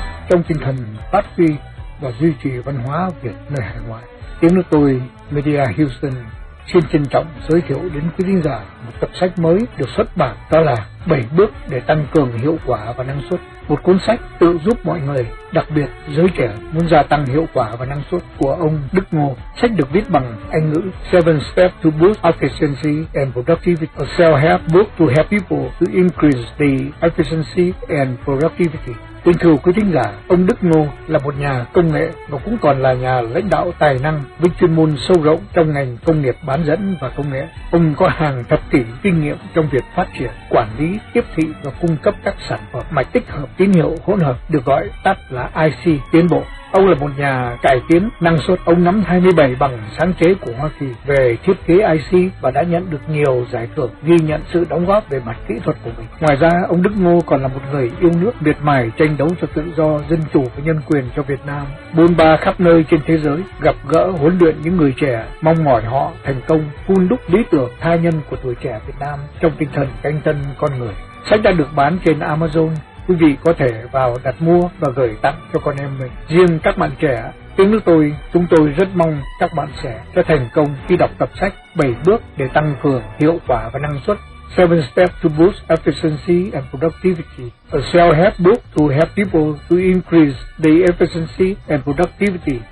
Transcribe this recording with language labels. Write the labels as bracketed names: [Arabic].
[Vietnamese] Trong tinh thần phát huy và duy trì văn hóa Việt nơi hải ngoại, tiếng nước tôi Media Houston xin trân trọng giới thiệu đến quý khán giả một tập sách mới được xuất bản, đó là 7 bước để tăng cường hiệu quả và năng suất. Một cuốn sách tự giúp mọi người, đặc biệt giới trẻ muốn gia tăng hiệu quả và năng suất, của ông Đức Ngô. Sách được viết bằng Anh ngữ. [English] 7 steps to boost efficiency and productivity. A self-help book to help people to increase the efficiency and productivity. [Vietnamese] Kính thưa quý thính giả, ông Đức Ngô là một nhà công nghệ và cũng còn là nhà lãnh đạo tài năng với chuyên môn sâu rộng trong ngành công nghiệp bán dẫn và công nghệ. Ông có hàng thập kỷ kinh nghiệm trong việc phát triển, quản lý, tiếp thị và cung cấp các sản phẩm mạch tích hợp tín hiệu hỗn hợp, được gọi tắt là IC tiến bộ. Ông là một nhà cải tiến năng suất. Ông nắm 27 bằng sáng chế của Hoa Kỳ về thiết kế IC và đã nhận được nhiều giải thưởng ghi nhận sự đóng góp về mặt kỹ thuật của mình. Ngoài ra, ông Đức Ngô còn là một người yêu nước, miệt mài tranh đấu cho tự do, dân chủ và nhân quyền cho Việt Nam. Bôn ba khắp nơi trên thế giới, gặp gỡ, huấn luyện những người trẻ, mong mỏi họ thành công, hun đúc lý tưởng tha nhân của tuổi trẻ Việt Nam trong tinh thần canh tân con người. Sách đã được bán trên Amazon. Quý vị có thể vào đặt mua và gửi tặng cho con em mình. Riêng các bạn trẻ, tiếng nước tôi, chúng tôi rất mong các bạn trẻ sẽ thành công khi đọc tập sách 7 bước để tăng cường hiệu quả và năng suất. [English] 7 steps to boost efficiency and productivity. A self-help book to help people to increase the efficiency and productivity.